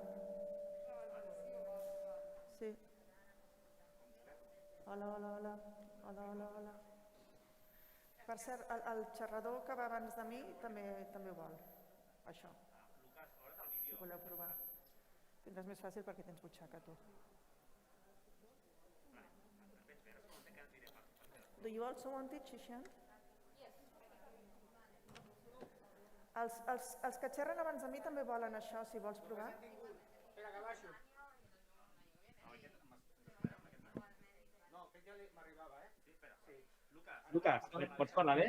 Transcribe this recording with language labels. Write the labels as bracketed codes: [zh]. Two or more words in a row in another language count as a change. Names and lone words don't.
[ca] Sí. Hola, hola, hola. Hola, hola, hola. Per cert, el xerrador que va abans de mi també ho vol. Això. Si voleu provar. Tindràs més fàcil perquè tens butxaca, tu. [en] Do you also want it, Xixian? [ca] Els que xerren abans de mi també volen això, si vols provar. Espera, que baixo. No, aquest ja m'arribava, Sí, espera. Lucas, pots parlar bé?